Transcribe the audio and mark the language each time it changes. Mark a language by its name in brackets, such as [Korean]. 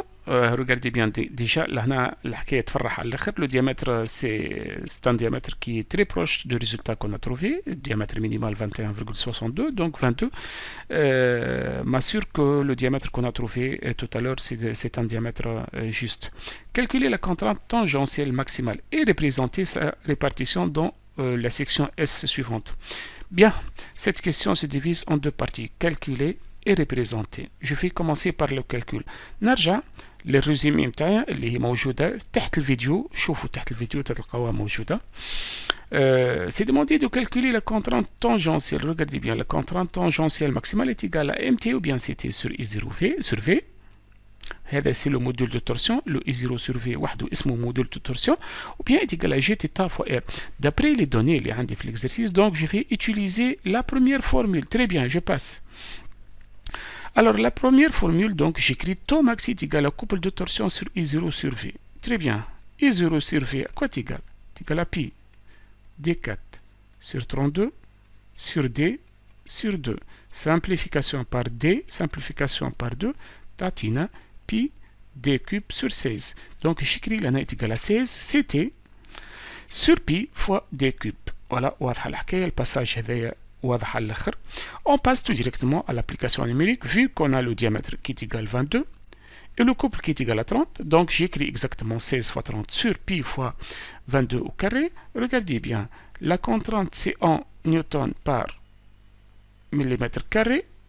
[French] Regardez bien déjà, là, le diamètre c'est un diamètre qui est très proche du résultat qu'on a trouvé, diamètre minimal 21,62, donc 22 m'assure que le diamètre qu'on a trouvé tout à l'heure c'est un diamètre juste. Calculer la contrainte tangentielle maximale et représenter sa répartition dans la section S suivante. Bien, cette question se divise en deux parties, calculer et représenter. Je vais commencer par le calcul. [Arabic] نرجع للريزومي متاعي اللي هي موجودة تحت الفيديو. شوفوا تحت الفيديو تلقاوها موجودة. [French] C'est demandé de calculer la contrainte tangentielle. Regardez bien, la contrainte tangentielle maximale est égale à mt ou bien ct sur I0 sur V. هذا c'est le module de torsion. Le I0 sur V [Arabic] وحده اسمه [French] module de torsion. Ou bien est égal à G θ fois R. D'après les données [Arabic] اللي عندي [French] في l'exercice, donc je vais utiliser la première formule. Très bien, je passe. Alors, la première formule, donc, j'écris taux max est égal à couple de torsion sur I0 sur V. Très bien. I0 sur V, à quoi est égal? C'est égal à pi D4 sur 32 sur D sur 2. Simplification par D, simplification par 2, tatina pi D cube sur 16. Donc, j'écris la est égal à 16, CT sur pi fois D cube. [Arabic] Voilà, واضحة الحكاية. الباساج هذايا واضح على الاخر. [French] On passe tout directement à l'application numérique vu qu'on a le diamètre qui est égal à 22 et le couple qui est égal à 30. Donc j'écris exactement 16 fois 30 sur pi fois 22 au carré. Regardez bien, la contrainte c'est en newton par millimètre carré.